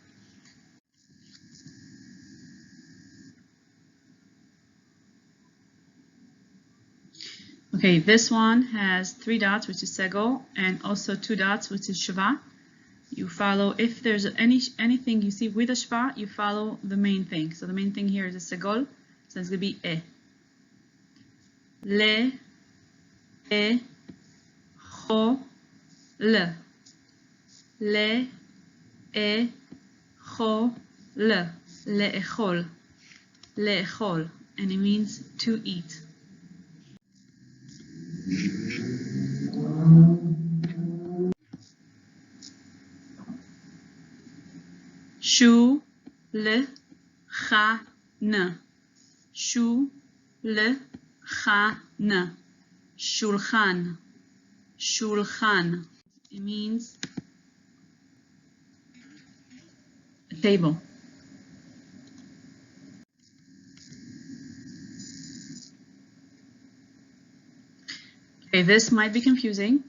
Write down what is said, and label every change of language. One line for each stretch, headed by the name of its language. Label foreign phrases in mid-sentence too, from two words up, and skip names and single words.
English: Okay, this one has 3 dots, which is segol, and also 2 dots, which is shva. You follow, if there's anything you see with a shva, you follow the main thing. So the main thing here is a segol, so it's going to be e.
Hebrew: Le, e, cho, le. Le, e, cho, le. Le'echol. Le'echol.
English: And it means to eat.
Hebrew: Shu, le, cha, ne. Shu, le, cha, ne. Shulchan. Shulchan.
English: It means a table. Okay, this might be confusing.